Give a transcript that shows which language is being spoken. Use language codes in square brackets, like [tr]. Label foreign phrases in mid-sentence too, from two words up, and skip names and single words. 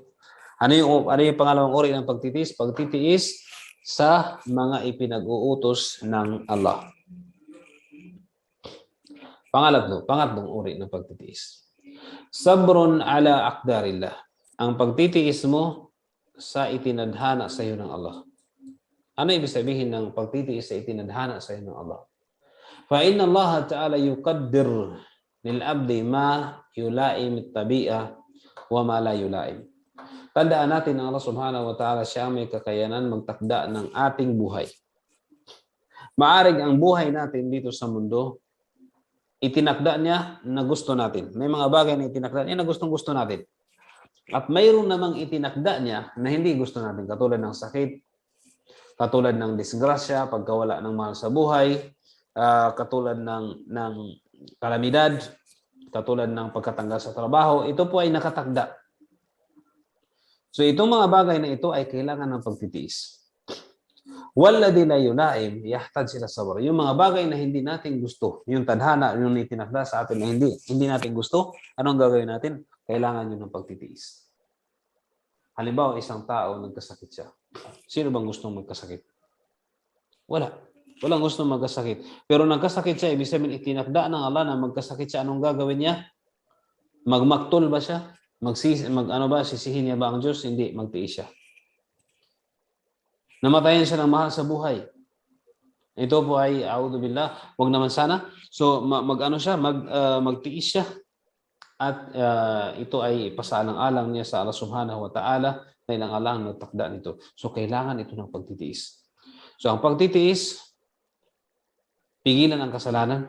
[tl] Ano yung pangalawang uri ng pagtitiis? Pagtitiis sa mga ipinag-uutos ng Allah. Pangatlong uri ng pagtitiis. [ar] صبر على أقدار الله. [tl] Ang pagtitiis mo sa itinadhana sa iyo ng Allah. Ano ibig sabihin ng pagtitiis sa itinadhana sa iyo ng Allah? [ar] فإن الله تعالى يقدر للعبد ما يلائم الطبع وما لا يلائم. [tl] Tandaan natin na [ar] الله سبحانه وتعالى [tl] siya may kakayanan magtakda ng ating buhay. Maaring ang buhay natin dito sa mundo, itinakda niya na gusto natin. May mga bagay na itinakda niya na gustong-gusto natin. At mayroon namang itinakda niya na hindi gusto natin, katulad ng sakit, katulad ng disgrasya, pagkawala ng mahal sa buhay, katulad ng kalamidad, katulad ng pagkatanggal sa trabaho. Ito po ay nakatakda. So itong mga bagay na ito ay kailangan ng pagtitiis. [ar] والذي لا يلائم يحتاج إلى صبر. [tl] Yung mga bagay na hindi natin gusto, yung tadhana, yung itinakda sa atin na hindi natin gusto, anong gagawin natin? Kailangan yun ng pagtitiis. Halimbawa, isang tao nagkasakit siya. Sino bang gustong magkasakit? Wala. Walang gustong magkasakit. Pero nagkasakit siya, ibig sabihin itinakda ng Allah na magkasakit siya, anong gagawin niya? Magmaktol ba siya? Sisihin niya ba ang Diyos? Hindi, magtiis siya. Namatayan siya ng mahal sa buhay. Ito po ay, [ar] أعوذ بالله, [tl] wag naman sana. So, magtiis siya. At ito ay pasaalang-alang niya sa [ar] الله سبحانه وتعالى [tl] dahil ang Allah ang nagtakda nito. So, kailangan ito ng pagtitiis. So, ang pagtitiis, pigilan ang kasalanan.